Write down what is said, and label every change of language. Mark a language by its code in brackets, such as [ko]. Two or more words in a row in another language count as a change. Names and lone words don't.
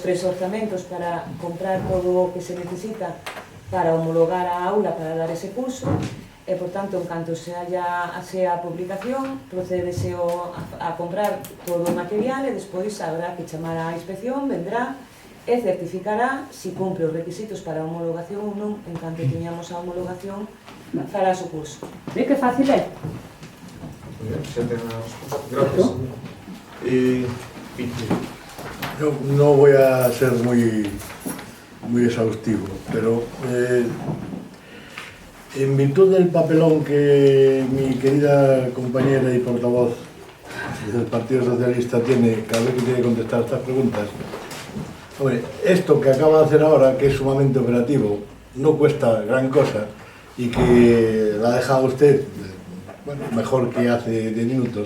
[gl] 3 orzamentos para comprar todo o que se necesita para homologar a aula para dar ese curso e, por tanto, en canto se haya a publicación, procedese a comprar todo o material e despois habrá que chamar á inspección, vendrá e certificará se cumpre os requisitos para a homologación ou non, en canto teñamos a homologación fará o curso. Ve que fácil é? Xa ten a resposta. Gracias. [es] Yo no voy a ser muy exhaustivo, pero en virtud del papelón que mi querida compañera y portavoz del Partido Socialista tiene cada vez que tiene que contestar estas preguntas, hombre, esto que acaba de hacer ahora, que es sumamente operativo, no cuesta gran cosa y que la ha dejado usted bueno, mejor que hace 10 minutos.